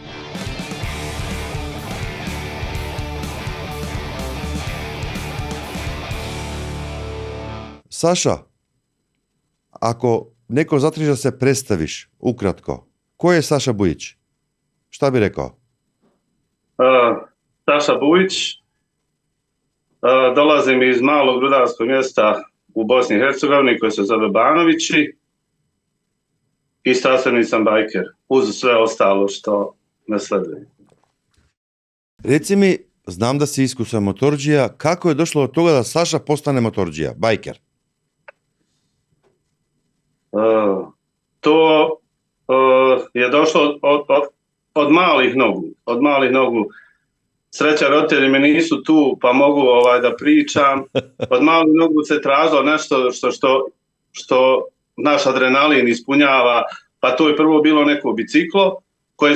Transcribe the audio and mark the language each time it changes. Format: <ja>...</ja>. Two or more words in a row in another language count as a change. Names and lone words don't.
<mk>Саша, ако некој затребаш да се представиш укратко, кој е Саша Бујич?</mk> <bs>Шта би рекao? Saša Bujić, dolazim iz malog rudarskog mjesta u Bosni i Hercegovini koje se zove Banovići i sastavni sam bajker, uz sve ostalo što me sleduje.</bs> <sr>Реци ми, знам да си искусен моторџија, како е дошло до тога да Саша постане моторџија, бајкер?</sr> <bs>To je došlo od malih nogu. Od malih nogu. Sreća, roditelji mi nisu tu, pa mogu da pričam. Od malih nogu se tražilo nešto što naš adrenalin ispunjava, pa to je prvo bilo neko biciklo koje</bs>